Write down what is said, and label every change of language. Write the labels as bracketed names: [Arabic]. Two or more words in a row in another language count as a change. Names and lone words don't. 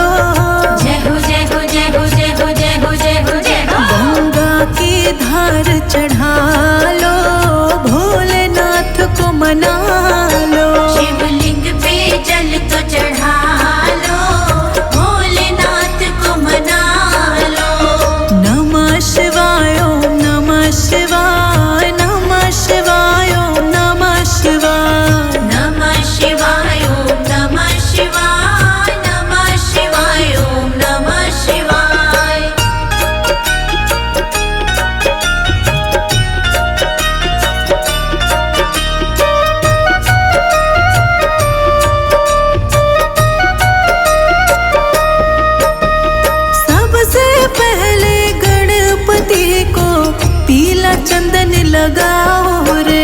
[Hindi] जय हो जय हो जय हो जय हो जय हो जय हो जय हो। गंगा की धार चढ़ा लो, भोलेनाथ को मना लो। शिवलिंग पे जल तो चढ़ा लो, भोलेनाथ को मना लो। [Sanskrit] नमः शिवाय ओम नमः शिवाय, नमः शिवाय ओम नमः शिवाय। नमः शिवाय ओम नमः शिवाय, नमः शिवाय ओम नमः शिवाय। [Hindi] सबसे पहले गणपति को पीला चंदन लगाओ रे।